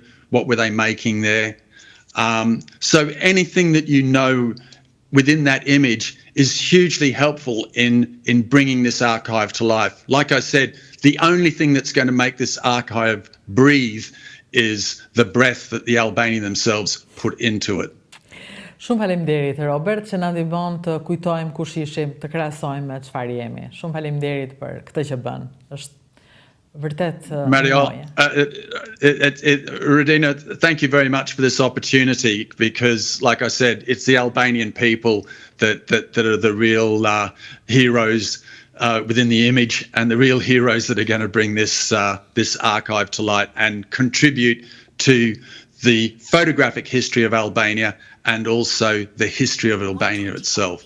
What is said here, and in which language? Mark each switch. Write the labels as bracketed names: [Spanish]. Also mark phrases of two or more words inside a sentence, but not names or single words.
[English] What were they making there? So anything that you know within that image is hugely helpful in bringing this archive to life. Like I said, the only thing that's going to make this archive breathe is the breath that the Albanians themselves put into it. [Albanian] Shumë faleminderit, Robert, që na ndihmon të kujtojmë kush ishim, të krahasojmë me çfarë jemi. Shumë faleminderit për këtë që bën. Është vërtet [English] Mario, Radina, thank you very much for this opportunity, because, like I said, it's the Albanian people that are the real heroes within the image, and the real heroes that are going to bring this archive to light and contribute to the photographic history of Albania and also the history of Albania itself.